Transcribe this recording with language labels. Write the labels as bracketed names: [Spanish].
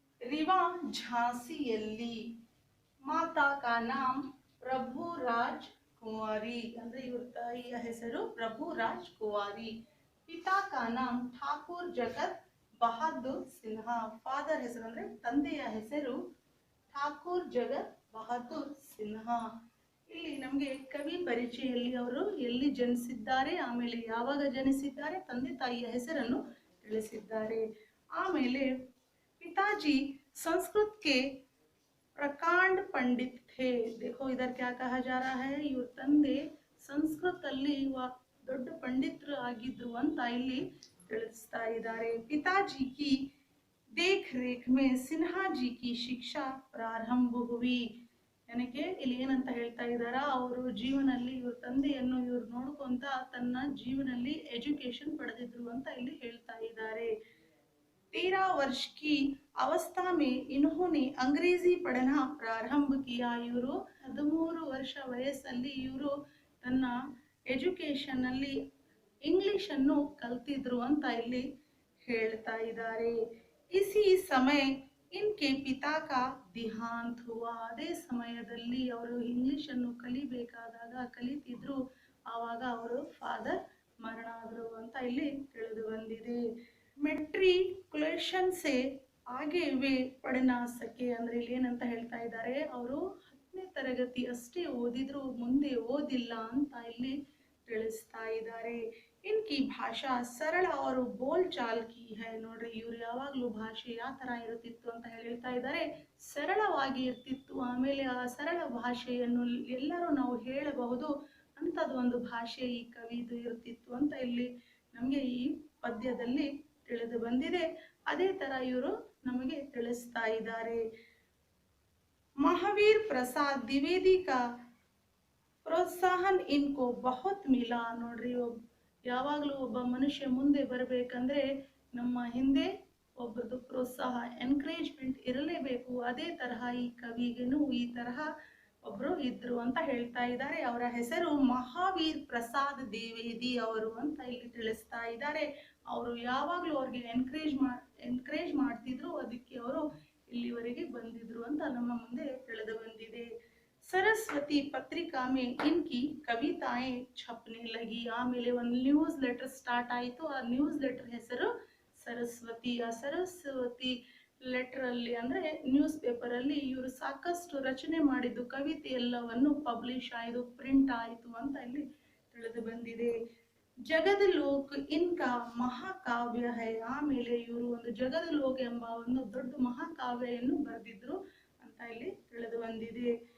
[Hindi] रीवा झांसिಯಲ್ಲಿ. माता का नाम प्रभु राज कुंवारी, [Kannada] ಅಂದ್ರೆ ಇವರ ತಾಯಿಯ ಹೆಸರು ಪ್ರಭು ರಾಜ್ ಕುಂವಾರಿ. [Hindi] पिता का नाम ठाकुर जगत बहादुर सिन्हा. [Kannada] ಫಾದರ್ ಹೆಸರು ಅಂದ್ರೆ ತಂದೆಯ ಹೆಸರು ಠಾಕೂರ್ ಜಗತ್ ಬಹದ್ದೂರ್ ಸಿನ್ಹಾ. ಇಲ್ಲಿ ನಮಗೆ ಕವಿ ಪರಿಚಯದಲ್ಲಿ ಅವರು ಎಲ್ಲಿ ಜನಿಸಿದ್ದಾರೆ, ಆಮೇಲೆ ಯಾವಾಗ ಜನಿಸಿದ್ದಾರೆ, ತಂದೆ ತಾಯಿಯ ಹೆಸರನ್ನು ತಿಳಿಸಿದ್ದಾರೆ. [Hindi] ಆಮೇಲೆ पिताजी संस्कृत के प्रकांड पंडित थे. देखो इधर क्या कहा जा रहा है, [Kannada] इवर ತಂದೆ ಸಂಸ್ಕೃತ ಅಲ್ಲಿ ದೊಡ್ಡ ಪಂಡಿತರು ಆಗಿದ್ರು ಅಂತ ಇಲ್ಲಿ ತಿಳಿಸ್ತಾ ಇದ್ದಾರೆ. [Hindi] पिताजी की देख रेख में सिन्हा जी की शिक्षा प्रारंभ हुई. [Kannada] ನನಗೆ ಇಲ್ಲಿ ಏನಂತ ಹೇಳ್ತಾ ಇದ್ದಾರ, ಅವರು ಜೀವನದಲ್ಲಿ ಇವ್ರ ತಂದೆಯನ್ನು ಇವ್ರು ನೋಡ್ಕೊಂತ ತನ್ನ ಜೀವನದಲ್ಲಿ ಎಜುಕೇಶನ್ ಪಡೆದಿದ್ರು ಅಂತ ಇಲ್ಲಿ ಹೇಳ್ತಾ ಇದ್ದಾರೆ. [Hindi] 13 वर्ष की अवस्था में इन्होंने अंग्रेजी पढ़ना प्रारंभ किया. [Kannada] ಇವರು 13 ವರ್ಷ ವಯಸ್ಸಲ್ಲಿ ಇವರು ತನ್ನ ಎಜುಕೇಶನ್ ಅಲ್ಲಿ ಇಂಗ್ಲಿಷ್ ಅನ್ನು ಕಲ್ತಿದ್ರು ಅಂತ ಇಲ್ಲಿ ಹೇಳ್ತಾ ಇದ್ದಾರೆ. [Hindi] इसी समय इनके पिता का देहांत हुआ. [Kannada] ಅದೇ ಸಮಯದಲ್ಲಿ ಅವರು ಇಂಗ್ಲಿಷ್ ಅನ್ನು ಕಲಿಬೇಕಾದಾಗ ಕಲಿತಿದ್ರು, ಆವಾಗ ಅವರು ಫಾದರ್ ಮರಣ ಆದರು ಅಂತ ಇಲ್ಲಿ ತಿಳಿದು ಬಂದಿದೆ. [Hindi] ಮೆಟ್ರಿಕ್ಯುಲೇಷನ್ ಸೆ ಆಗೆ ವೆ ಪढ़ना सके. [Kannada] ಅಂದ್ರೆ ಇಲ್ಲಿ ಏನಂತ ಹೇಳ್ತಾ ಇದ್ದಾರೆ, ಅವರು 10ನೇ ತರಗತಿ ಅಷ್ಟೇ ಓದಿದ್ರು, ಮುಂದೆ ಓದಿಲ್ಲ ಅಂತ ಇಲ್ಲಿ ತಿಳಿಸ್ತಾ ಇದ್ದಾರೆ. [Hindi] इनकी भाषा सरल और बोल चाल की है. [Kannada] ನೋಡ್ರಿ, ಇವ್ರು ಯಾವಾಗಲೂ ಭಾಷೆ ಯಾವ ತರ ಇರುತ್ತಿತ್ತು ಅಂತ ಹೇಳ್ತಾ ಇದ್ದಾರೆ, ಸರಳವಾಗಿ ಇರ್ತಿತ್ತು. ಆಮೇಲೆ ಆ ಸರಳ ಭಾಷೆಯನ್ನು ಎಲ್ಲರೂ ನಾವು ಹೇಳಬಹುದು ಅಂತದ್ದು ಒಂದು ಭಾಷೆ ಈ ಕವಿದು ಇರ್ತಿತ್ತು ಅಂತ ಇಲ್ಲಿ ನಮಗೆ ಈ ಪದ್ಯದಲ್ಲಿ ತಿಳಿದು ಬಂದಿದೆ. ಅದೇ ತರ ಇವರು ನಮಗೆ ತಿಳಿಸ್ತಾ ಇದ್ದಾರೆ. [Hindi] महावीर प्रसाद द्विवेदी का प्रोत्साहन इनको बहुत मिला. [Kannada] ನೋಡ್ರಿ, ಯಾವಾಗಲೂ ಒಬ್ಬ ಮನುಷ್ಯ ಮುಂದೆ ಬರಬೇಕಂದ್ರೆ ನಮ್ಮ ಹಿಂದೆ ಒಬ್ಬರದು ಪ್ರೋತ್ಸಾಹ, ಎನ್ಕರೇಜ್ಮೆಂಟ್ ಇರಲೇಬೇಕು. ಅದೇ ತರಹ ಈ ಕವಿಗೆನೂ ಈ ತರಹ ಒಬ್ರು ಇದ್ರು ಅಂತ ಹೇಳ್ತಾ ಇದ್ದಾರೆ. ಅವರ ಹೆಸರು ಮಹಾವೀರ್ ಪ್ರಸಾದ್ ದ್ವಿವೇದಿ ಅವರು ಅಂತ ಇಲ್ಲಿ ತಿಳಿಸ್ತಾ ಇದ್ದಾರೆ. ಅವರು ಯಾವಾಗಲೂ ಅವ್ರಿಗೆ ಎನ್ಕರೇಜ್ ಮಾಡ್ತಿದ್ರು, ಅದಕ್ಕೆ ಅವರು ಇಲ್ಲಿವರೆಗೆ ಬಂದಿದ್ರು ಅಂತ ನಮ್ಮ ಮುಂದೆ ತಿಳಿದು ಬಂದಿದೆ. [Hindi] सरस्वती पत्रिका में इनकी कविताएं छपने लगी. [Kannada] ಆಮೇಲೆ ಒಂದು ನ್ಯೂಸ್ ಲೆಟರ್ ಸ್ಟಾರ್ಟ್ ಆಯಿತು. ಆ ನ್ಯೂಸ್ ಲೆಟರ್ ಹೆಸರು ಸರಸ್ವತಿ. ಆ ಸರಸ್ವತಿ ಲೆಟರ್ ಅಲ್ಲಿ ಅಂದ್ರೆ ನ್ಯೂಸ್ ಪೇಪರ್ ಅಲ್ಲಿ ಇವರು ಸಾಕಷ್ಟು ರಚನೆ ಮಾಡಿದ್ದು ಕವಿತೆ ಎಲ್ಲವನ್ನು ಪಬ್ಲಿಷ್ ಆಯಿತು, ಪ್ರಿಂಟ್ ಆಯಿತು ಅಂತ ಇಲ್ಲಿ ತಿಳಿದು ಬಂದಿದೆ. [Hindi] ಜಗದ ಲೋಕ್ ಇನ್ಕಾ ಮಹಾಕಾವ್ಯ ಹೈ. [Kannada] ಆಮೇಲೆ ಇವರು ಒಂದು ಜಗದ ಲೋಕ ಎಂಬ ಒಂದು ದೊಡ್ಡ ಮಹಾಕಾವ್ಯನ್ನು ಬರೆದಿದ್ರು ಅಂತ ಇಲ್ಲಿ ತಿಳಿದು ಬಂದಿದೆ.